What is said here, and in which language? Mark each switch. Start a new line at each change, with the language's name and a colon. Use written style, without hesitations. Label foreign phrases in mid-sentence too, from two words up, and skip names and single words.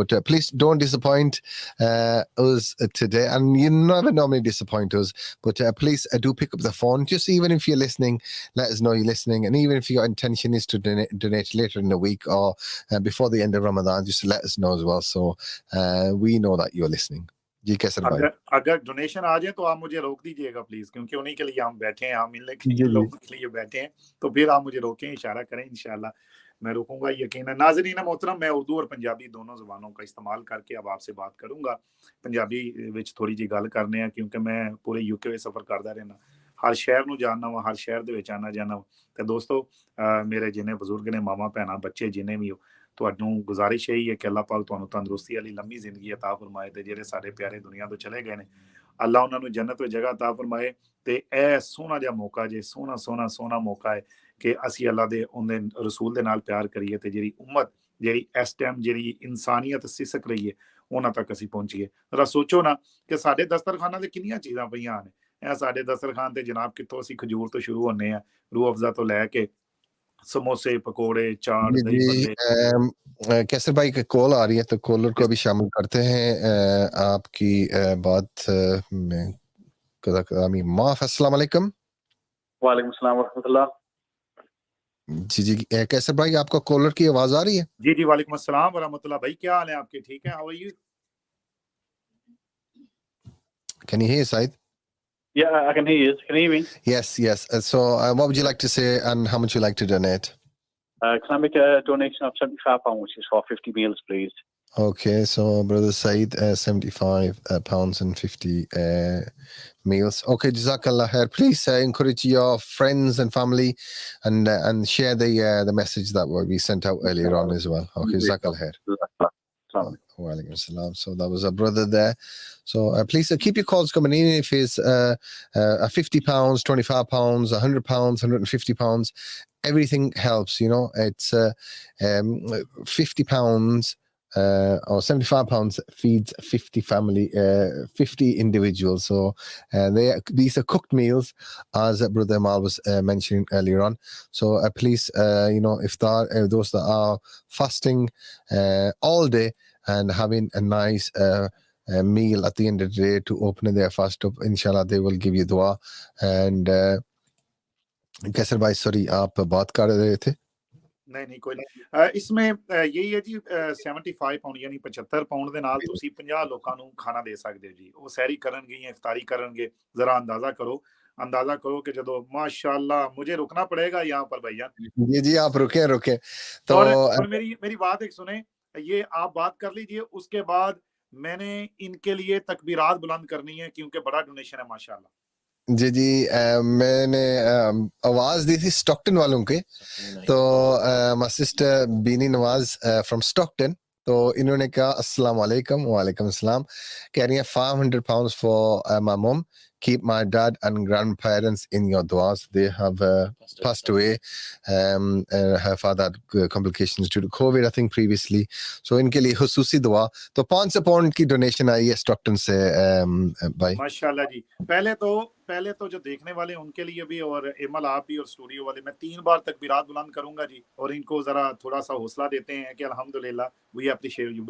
English: But please don't disappoint us today, and you never normally disappoint us, but please do pick up the phone. Just even if you're listening, let us know you're listening, and even if your intention is to donate later in the week or before the end of Ramadan, just let us know as well, so we know that you're listening.
Urdu: جی کیسر بھائی اگر ڈونیشن آ جائے تو آپ مجھے روک دیجیے گا پلیز, کیونکہ انہیں کے لیے ہم بیٹھے ہیں, ہم ملنے کے لوگوں کے لیے بیٹھے ہیں, تو پھر آپ مجھے روکیں, اشارہ کریں, انشاءاللہ میں روکوں گا یقیناً. ناظرین محترم, میں اردو اور پنجابی دونوں زبانوں کا استعمال کر کے اب آپ سے بات کروں گا.
Punjabi: پنجابی وچ تھوڑی جی گل کرنے ہیں, کیونکہ میں پورے یو کے سفر کردا رہنا, ہر شہر نو جاننا وا, ہر شہر دے وچ آنا جانا وا. تے دوستو میرے جنے بزرگ نے, ماما بہنا, بچے جنے بھی ہو, تہاڈوں گزارش یہی ہے کہ اللہ پاک تہانوں تندرستی والی لمبی زندگی عطا فرمائے, تے جڑے سارے پیارے دنیا تو چلے گئے نے اللہ انہاں نو جنت وچ جگہ عطا فرمائے. تے اے سونا جا موقع جے, سونا موقع ہے کہ اسی اللہ دے اون دے رسول دے نال پیار کریے, تے جڑی امت جڑی اس ٹائم جڑی انسانیت سسک رہی ہے انہاں تک اسی پہنچیے. ذرا سوچو نا کہ ساڈے دسترخواناں تے کنیاں چیزاں پیاں نے, اے ساڈے دسترخوان تے جناب کتوں اسی کھجور تو شروع ہونے ہیں, روح افزا تو لے کے سموسے, پکوڑے, چاٹ, دہی بلے.
Urdu: کیسر بھائی کی کال آ رہی ہے, تو کالر کو بھی شامل کرتے ہیں آپ کی بات میں.
Arabic: معاف. السلام علیکم. وعلیکم السلام ورحمۃ اللہ.
Urdu: جی کیسر بھائی, آپ کو کالر کی آواز آ رہی ہے؟ جی
Arabic: وعلیکم السلام ورحمۃ اللہ.
Urdu: بھائی کیا حال ہے آپ کے, ٹھیک ہے؟
English: How are you? Can you hear Said? Yeah, I can hear you. Can you hear me? Yes. So what would you like to say and how much would you like to donate? Can I make a donation of £75, which is for 50 meals, please? Okay, so Brother Said, £75 and 50 meals. Okay,
Arabic: جزاك الله خير.
English: Please encourage your friends and family and share the message that we sent out earlier on as well. Okay,
Arabic: جزاك الله خير. وعليكم السلام.
English: So that was a brother there. So please keep your calls coming in. If it's £50, £25, £100, £150, everything helps. You know, it's £50 or £75 feeds 50 individuals. So these are cooked meals, as Brother Amal was mentioning earlier on. So please, iftar, those that are fasting all day and having a nice meal at the end of the day to open their fast up, inshallah they will give you dua. And Kaisar bhai, sorry,
Urdu: آپ بات کر رہے تھے.
Punjabi: نہیں کوئی نہیں. اس میں یہی ہے جی 75 پاؤنڈ یعنی 75 پاؤنڈ دے نال تسی 50 لوکاں نوں کھانا دے سکدے جی. وہ سحری کرن گے یا افطاری کرن گے, ذرا اندازہ کرو کہ جدو ماشاءاللہ
Urdu: مجھے رکنا پڑے گا یہاں پر بھائی جان. جی آپ رکیں تو اور میری بات ایک سنیں, یہ آپ بات کر لیجئے, اس کے بعد میں نے ان کے لیے تکبیرات بلند کرنی ہے کیونکہ بڑا ڈونیشن ہے ماشاءاللہ. جی میں نے آواز دی تھی اسٹاکٹن والوں کے, تو
English: my sister
Urdu: بینی نواز
English: from Stockton,
Urdu: تو انہوں نے کہا
Arabic: السلام علیکم. وعلیکم السلام.
Urdu: کہہ رہی ہیں £500
English: for my mom. Keep my dad and grandparents in your duas. They have passed away. Her father had complications due to COVID, I think, previously.
Urdu: So ان کے لیے خصوصی دعا. تو £500 کی ڈونیشن آئی ہے اسٹاکٹن سے بھائی. ماشاءاللہ جی. پہلے تو جو دیکھنے والے ان کے لیے بھی, اور ایمل آپ بھی, اور اسٹوڈیو والے, میں 3 بار تکبیرات بلند کروں گا جی, اور ان کو ذرا تھوڑا سا حوصلہ دیتے ہیں کہ الحمدللہ
English: we appreciate you.